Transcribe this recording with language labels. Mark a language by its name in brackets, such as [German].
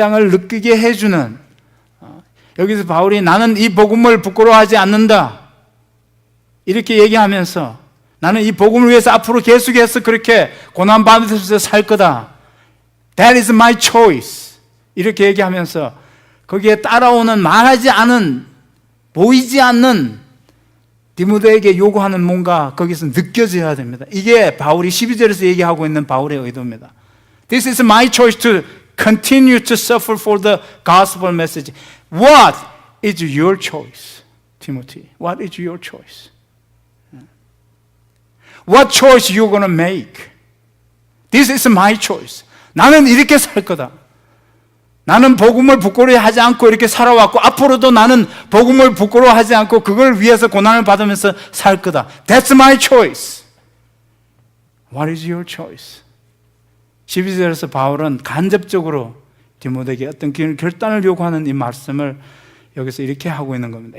[Korean] 느끼게 해주는, 여기서 바울이 나는 이 복음을 부끄러워하지 않는다 이렇게 얘기하면서 나는 이 복음을 위해서 앞으로 계속해서 그렇게 고난받으면서 살 거다, [English] That is my choice [Korean] 이렇게 얘기하면서 거기에 따라오는 말하지 않은, 보이지 않는 디모데에게 요구하는 뭔가 거기서 느껴져야 됩니다. 이게 바울이 12절에서 얘기하고 있는 바울의 의도입니다. [English] This is my choice to continue to suffer for the gospel message. What is your choice, Timothy? What is your choice? What choice you going to make? This is my choice. [Korean] 나는 이렇게 살 거다. 나는 복음을 부끄러워하지 않고 이렇게 살아왔고 앞으로도 나는 복음을 부끄러워하지 않고 그걸 위해서 고난을 받으면서 살 거다. [English] That's my choice. What is your choice? [Korean] 12절에서 바울은 간접적으로 디모데에게 어떤 결단을 요구하는 이 말씀을 여기서 이렇게 하고 있는 겁니다.